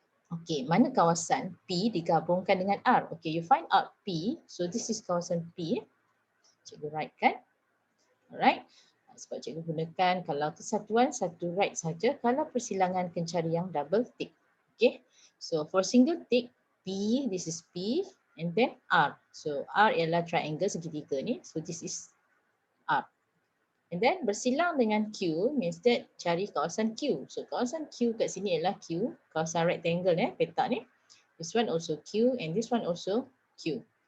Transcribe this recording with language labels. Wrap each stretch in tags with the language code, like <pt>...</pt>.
<ms>Okey, mana kawasan P digabungkan dengan R? Okey,</ms> <en>you find out</en> <ms>P.</ms> <en>So this is</en> <ms>kawasan P.</ms> <en>Cikgu write</en> <ms>kan?</ms> <en>Alright.</en> <ms>Sebab cikgu gunakan kalau kesatuan satu right saja, kalau persilangan kena cari yang double tick. Okay.</ms> <en>So for single tick, P, this is P and then R. So R</en> <ms>ialah</ms> <en>triangle</en> <ms>segitiga ni.</ms> <en>So this is R. And then</en> <ms>bersilang dengan Q</ms> <en>means that</en> <ms>cari kawasan Q. So kawasan Q kat sini ialah Q, kawasan rectangle petak ni.</ms> <en>This one also Q and this one also Q.</en>